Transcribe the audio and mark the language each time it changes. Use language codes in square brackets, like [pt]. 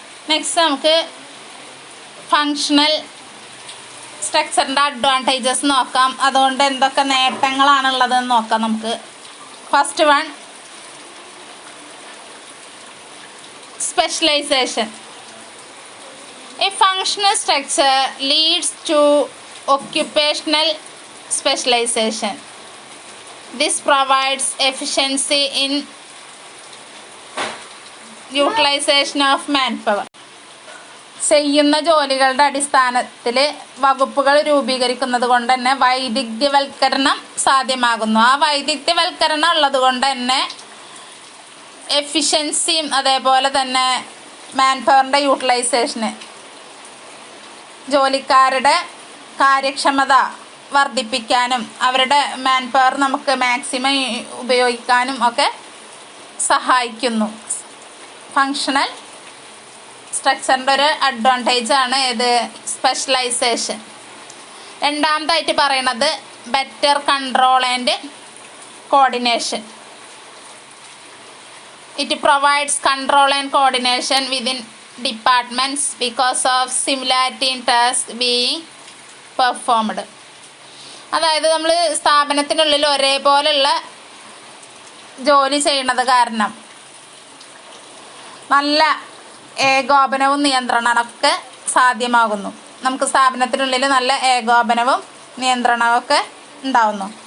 [ml] Next നമുക്ക് functional സ്ട്രക്ചറിൻ്റെ advantages നോക്കാം. അതുകൊണ്ട് എന്തൊക്കെ നേട്ടങ്ങളാണുള്ളതെന്ന് നോക്കാം നമുക്ക്. First one, specialization. [en] A functional structure leads to occupational specialization. This provides efficiency in utilization of manpower. [ml] ചെയ്യുന്ന ജോലികളുടെ അടിസ്ഥാനത്തിൽ വകുപ്പുകൾ രൂപീകരിക്കുന്നത് കൊണ്ട് തന്നെ വൈദഗ്ധ്യവൽക്കരണം സാധ്യമാകുന്നു. ആ വൈദഗ്ധ്യവൽക്കരണം ഉള്ളത് കൊണ്ട് തന്നെ എഫിഷ്യൻസിയും അതേപോലെ തന്നെ മാൻ പവറിൻ്റെ യൂട്ടിലൈസേഷന്, ജോലിക്കാരുടെ കാര്യക്ഷമത വർദ്ധിപ്പിക്കാനും അവരുടെ മാൻ പവർ നമുക്ക് മാക്സിമം ഉപയോഗിക്കാനും ഒക്കെ സഹായിക്കുന്നു. ഫങ്ഷണൽ സ്ട്രക്ചറിൻ്റെ ഒരു അഡ്വാൻറ്റേജാണ് ഇത് സ്പെഷ്യലൈസേഷൻ. രണ്ടാമതായിട്ട് പറയുന്നത് [en] Better control and coordination. It provides control and coordination within departments because of similarity in tasks being performed. [ml] അതായത് നമ്മൾ സ്ഥാപനത്തിനുള്ളിൽ ഒരേപോലെയുള്ള ജോലി ചെയ്യുന്നത് കാരണം നല്ല ഏകോപനവും നിയന്ത്രണമൊക്കെ സാധ്യമാകുന്നു. നമുക്ക് സ്ഥാപനത്തിനുള്ളിൽ നല്ല ഏകോപനവും നിയന്ത്രണമൊക്കെ ഉണ്ടാവുന്നു.